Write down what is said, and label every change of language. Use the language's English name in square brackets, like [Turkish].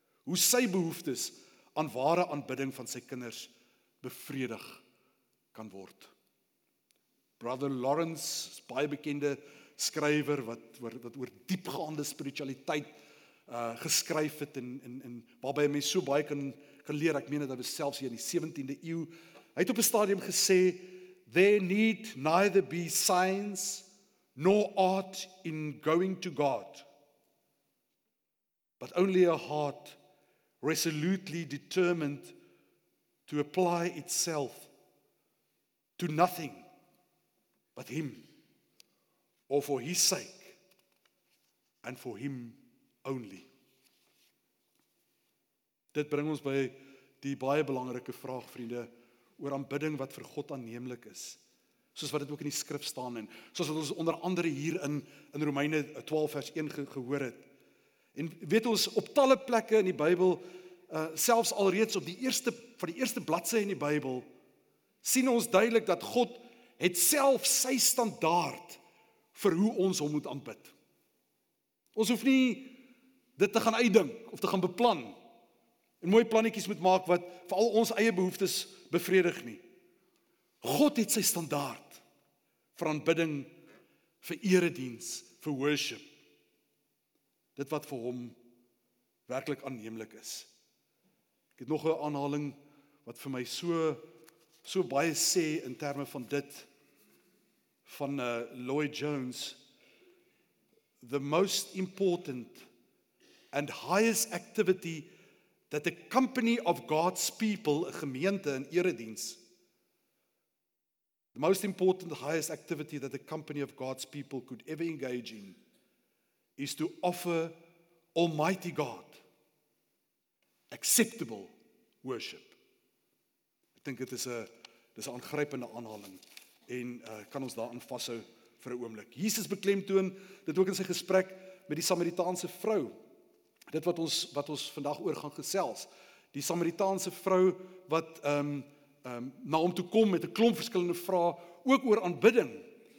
[Afrikaans] Hoe sy behoeftes aan ware aanbidding van sy kinders bevredig kan word. Brother Lawrence, baie bekende skrywer wat oor diepgaande spiritualiteit geskryf het en waarby mense so baie kan leer. Ek meen dat hy selfs hier in die 17de eeu, hy het op 'n stadium gesê, [English] there need neither be science nor art in going to God, but only a heart resolutely determined to apply itself to nothing but him, or for his sake and for him only. [Afrikaans] Dit bring ons by die baie belangrike vraag, vriende, oor aanbidding wat vir God aanneemlik is, soos wat dit ook in die skrif staan, en soos wat ons onder andere hier in Romeine 12 vers 1 gehoor het. En weet ons, op talle plekke in die Bybel, selfs alreeds op die eerste bladsy in die Bybel, sien ons duidelik dat God het self sy standaard vir hoe ons hom moet aanbid. Ons hoef nie dit te gaan uitdink of te gaan beplan en mooi plannetjies moet maak wat vir al ons eie behoeftes bevredig nie. God het sy standaard vir aanbidding, vir erediens, vir worship. Dit wat vir hom werklik aanneemlik is. Ek het nog 'n aanhaling wat vir my so baie sê in terme van dit, van Lloyd-Jones. [English] The most important and highest activity that the company of God's people, [Afrikaans] 'n gemeente in erediens, [English] the most important, highest activity that the company of God's people could ever engage in is to offer Almighty God acceptable worship. [Afrikaans] Ek dink dit is 'n aangrypende aanhaling en kan ons daarin vashou vir 'n oomblik. Jesus beklemtoon dit ook in sy gesprek met die Samaritaanse vrou. Dit wat ons vandag oor gaan gesels. Die Samaritaanse vrou wat na hom toe kom met 'n klomp verskillende vrae ook oor aanbidding.